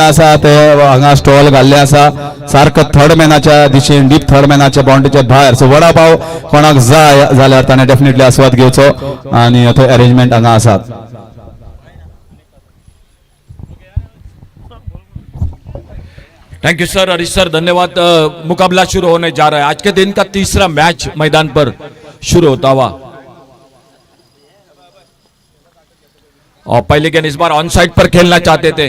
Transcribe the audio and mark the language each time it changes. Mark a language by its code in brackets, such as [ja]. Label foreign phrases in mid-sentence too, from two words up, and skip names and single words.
[kok] आसा ते हांगा स्टॉल घाल्ले आसा सारको थर्ड मॅनाच्या दिशेन [en] deep third [kok] मॅनाच्या बाउंड्रीच्या भायर. सो वडा पाव कोणाक जाय जाल्यार ताणें डेफिनेटली आस्वाद घेवचो आणि थंय अरेंजमेंट हांगा आसात. [en] thank you sir, Harish sir, धन्यवाद. [hi] मुकाबला शुरू होने जा रहा है. आज के दिन का तीसरा मैच मैदान पर शुरू होता हुआ और पहले गेंद इस बार [en] on side [hi] पर खेलना चाहते थे.